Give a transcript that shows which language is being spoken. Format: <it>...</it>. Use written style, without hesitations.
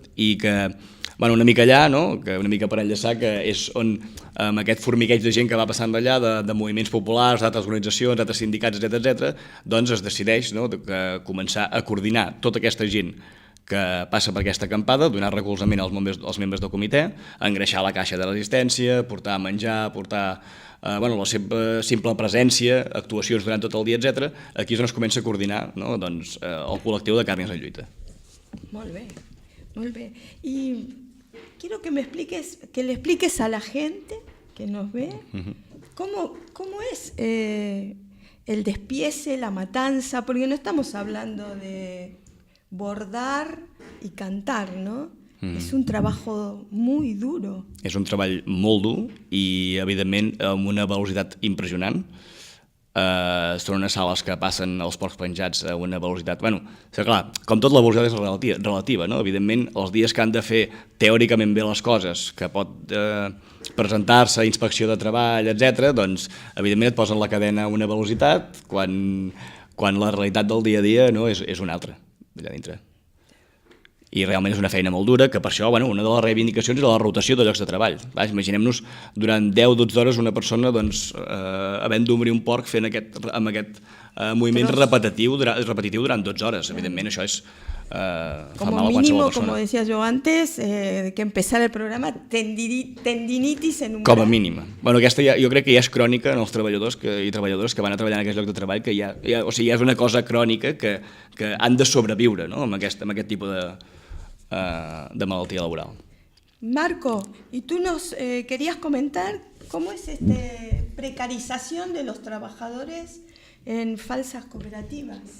<ca>I que una mica allà, no? Que una mica per enllaçar, que és on amb aquest formigueig de gent que va passant d'allà, de moviments populars, d'altres organitzacions, d'altres sindicats, etc., doncs es decideix començar a coordinar tota aquesta gent que passa per aquesta acampada, donar recolzament als membres del comitè, engreixar la caixa de resistència, portar menjar, portar la seva simple presència, actuacions durant tot el dia, etc. Aquí és on es comença a coordinar el col·lectiu de Càrnies en Lluita. Molt bé, molt bé.</ca> <es>Y quiero que le expliques a la gente que nos ve cómo es el despiece, la matanza, porque no estamos hablando de bordar y cantar, ¿no?</es> <ca>És un treball molt dur. És un treball molt dur i, evidentment, amb una velocitat impressionant. Són unes sales que passen els porcs penjats a una velocitat... Clar, com tot, la velocitat és relativa, no? Evidentment, els dies que han de fer teòricament bé les coses, que pot presentar-se a inspecció de treball, etc., doncs, evidentment, et posen la cadena a una velocitat quan la realitat del dia a dia és una altra, allà dintre. I realment és una feina molt dura, que per això una de les reivindicacions és la rotació de llocs de treball. Imaginem-nos durant 10-12 hores una persona havent d'obrir un porc fent amb aquest moviment repetitiu durant 12 hores. Evidentment això fa mal a qualsevol persona.</ca> <es>Como mínimo, como decía yo antes, de que empezar el programa, tendinitis en un</es> <ca>braç. Com a mínim. Aquesta jo crec que ja és crònica en els treballadors i treballadores que van a treballar en aquest lloc de treball, que ja és una cosa crònica que han de sobreviure amb aquest tipus de malaltia laboral.</ca> <es>Marco, y tú nos querías comentar cómo es esta precarización de los trabajadores en falsas cooperativas.</es>